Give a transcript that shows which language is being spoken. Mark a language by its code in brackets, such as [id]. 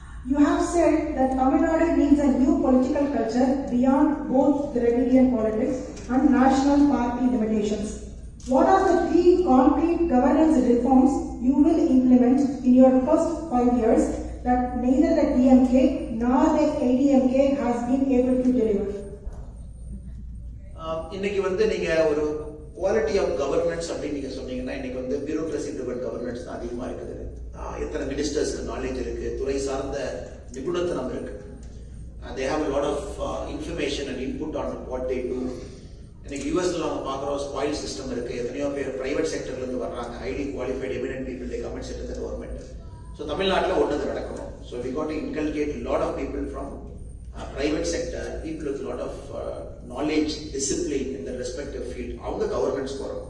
[en] You have said that Tamil Nadu needs a new political culture beyond both Dravidian politics and national party limitations. What are the 3 concrete governance reforms you will implement in your first 5 years that neither the DMK nor the ADMK has been able to deliver? [ta] இன்னைக்கு வந்து நீங்க ஒரு quality of governance அப்படின்னு நீங்க சொன்னீங்கன்னா, இன்னைக்கு வந்து bureaucracy driven governance தான் அதிகமா இருக்குது. எத்தனை மினிஸ்டர்ஸ்க்கு நாலேஜ் இருக்கு, துறை சார்ந்த நிபுணத்துவம் இருக்கு. [en] They have a lot of information and input on what they do. [ta] இன்னைக்கு யூஎஸ்ல நம்ம பார்க்குறோம், ஸ்பாயில் சிஸ்டம் இருக்கு. எத்தனையோ பேர் பிரைவேட் செக்டர்ல இருந்து வர்றாங்க, [en] Highly qualified eminent people they come and sit in the government. [ta] So தமிழ்நாட்டில் ஒன்று நடக்கணும். [en] so we got to inculcate lot of people from private sector, people with a lot of [ta] knowledge, discipline இந்த respective field அவங்க governance வரும்.